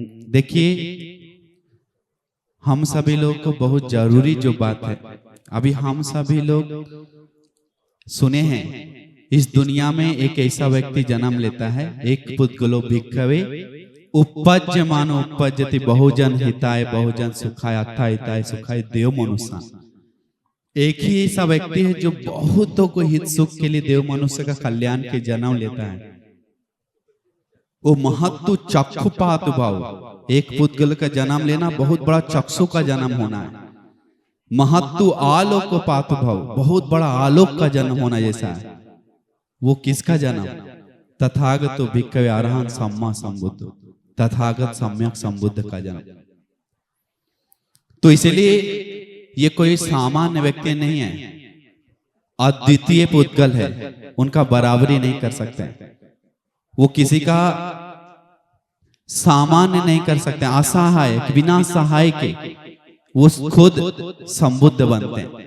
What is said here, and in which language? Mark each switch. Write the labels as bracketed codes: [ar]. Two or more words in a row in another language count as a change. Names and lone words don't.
[hi] देखिए, हम सभी लोग को बहुत जरूरी जो बात है, अभी हम सभी लोग सुने हैं, इस दुनिया में एक ऐसा व्यक्ति जन्म लेता है, [pi] एक पुद्गलो भिक्खवे उपज्यमानो उपज्यति बहुजन हिताय बहुजन सुखाय अथाय हिताय सुखाय देव मनुष्य। [hi] एक ही ऐसा व्यक्ति है जो बहुतों को हित सुख के लिए देव मनुष्य का कल्याण के जन्म लेता है। वो [pi] महत्व चक्षुपात भाव, [hi] एक पुद्गल का जन्म लेना बहुत बड़ा चक्षु का जन्म होना है। [pi] महत्व आलोकपात भाव, [hi] बहुत बड़ा आलोक का जन्म होना जैसा है। वो किसका जन्म? [pi] तथागत भिक्खवे अरहंत सम्मा संबुद्ध, [hi] तथागत सम्यक संबुद्ध का जन्म। तो इसलिए ये कोई सामान्य व्यक्ति नहीं है, अद्वितीय पुद्गल है, उनका बराबरी नहीं कर सकते। वो किसी का सामान्य नहीं कर सकते, असहाय, बिना सहाय के वो खुद संबुद्ध बनते हैं।